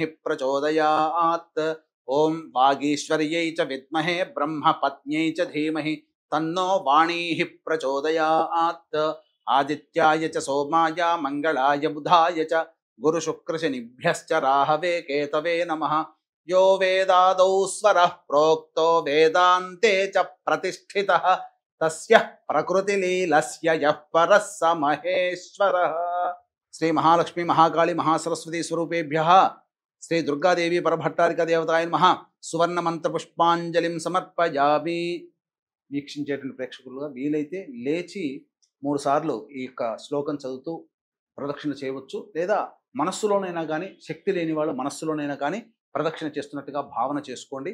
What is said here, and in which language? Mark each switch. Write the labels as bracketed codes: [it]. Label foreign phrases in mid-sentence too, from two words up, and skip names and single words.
[sa] प्रचोदयात् ॐ वागीश्वर्यै च विद्महे ब्रह्मपत्न्यै च धीमहि तन्नो वाणीः प्रचोदयात् आदित्याय च सोमाय मङ्गलाय बुधाय च गुरुशुक्रशनिभ्यश्च राहवे केतवे नमः यो वेदादौ स्वरः प्रोक्तो वेदान्ते च प्रतिष्ठितः तस्य प्रकृतिलीलस्य यः परः स महेश्वरः। श्री महालक्ष्मी महाकाली महासरस्वती स्वरूपेभ्यः श्री दुर्गादेवी परभट्टारिका देवताय नमः సువర్ణ మంత్ర పుష్పాంజలిం సమర్పయామి. [te] వీక్షించేటువంటి ప్రేక్షకులుగా వీలైతే లేచి 3 సార్లు ఈ యొక్క శ్లోకం చదువుతూ ప్రదక్షిణ చేయవచ్చు, లేదా మనస్సులోనైనా కానీ, శక్తి లేని వాళ్ళు మనస్సులోనైనా కానీ ప్రదక్షిణ చేస్తున్నట్టుగా భావన చేసుకోండి.